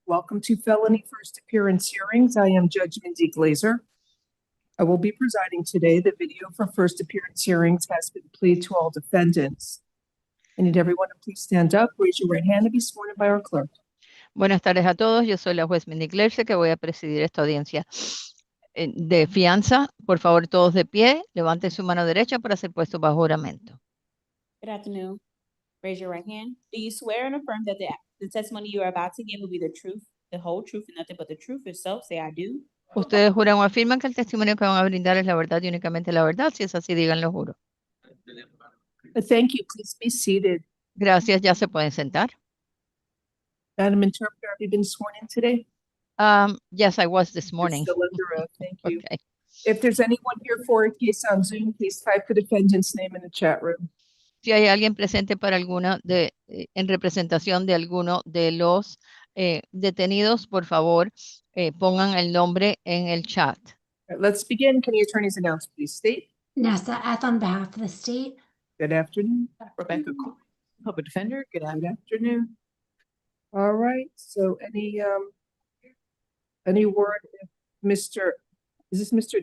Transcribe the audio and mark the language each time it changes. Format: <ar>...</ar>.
<en>Welcome to Felony First Appearance Hearings. I am Judge Mandy GLAZER. I will be presiding today. The video for first appearance hearings has been played to all defendants. I need everyone to please stand up, raise your right hand, and be sworn in by our clerk.</en> <es>Buenas tardes a todos, yo soy la juez Mandy GLAZER que voy a presidir esta audiencia de fianza. Por favor, todos de pie, levanten su mano derecha para ser puesto bajo juramento.</es> <en>Good afternoon. Raise your right hand. Do you swear and affirm that the testimony you are about to give will be the truth, the whole truth, and nothing but the truth itself? Say, I do.</en> <es>Ustedes juran o afirman que el testimonio que van a brindar es la verdad y únicamente la verdad. Si es así, díganlo, juro.</es> <en>Thank you. Please be seated.</en> <es>Gracias, ya se pueden sentar.</es> <en>Madam Interpreter, have you been sworn in today? Yes, I was this morning. You're still under oath. Thank you. Okay. If there's anyone here for a case on Zoom, please type the defendant's name in the chat room.</en> <es>Si hay alguien presente para alguna en representación de alguno de los detenidos, por favor, pongan el nombre en el chat.</es> <en>All right, let's begin. Can the attorneys announce, please state? Nessa F on behalf of the state. Good afternoon. Rebecca Coy, public defender. Good Good afternoon. afternoon. All right, so any word, if is this Mr.</en>